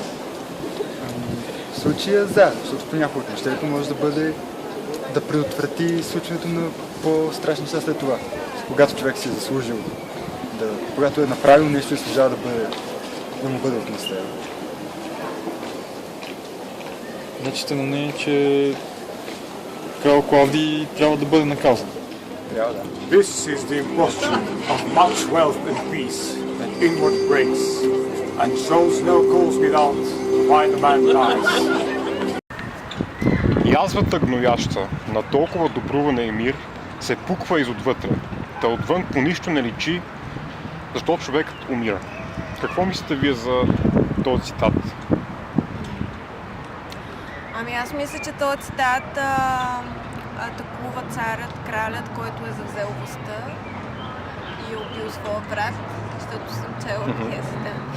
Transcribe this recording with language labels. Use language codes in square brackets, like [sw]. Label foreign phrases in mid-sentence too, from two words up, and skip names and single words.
[bg] В случая за, защото понякога отмъщението може да бъде да предотврати случването на по-страшни неща след това. Когато човек си е заслужил, когато е направил нещо и служава да му бъде отмъстено. Значи сте на мнение, че крал Клавдий трябва да бъде наказан. Трябва да. [en] This is the imposture of much wealth and peace that inward breaks, and shows no cause without why the man dies. [bg] Язвата гнояща на толкова добруване и мир се пуква изотвътре, та отвън по нищо не личи, защото човекът умира. Какво мислите вие за този цитат? Ами аз мисля, че този цитат атакува царят, кралят, който е завзел властта и е убил своя брат, защото съм чела пиесата.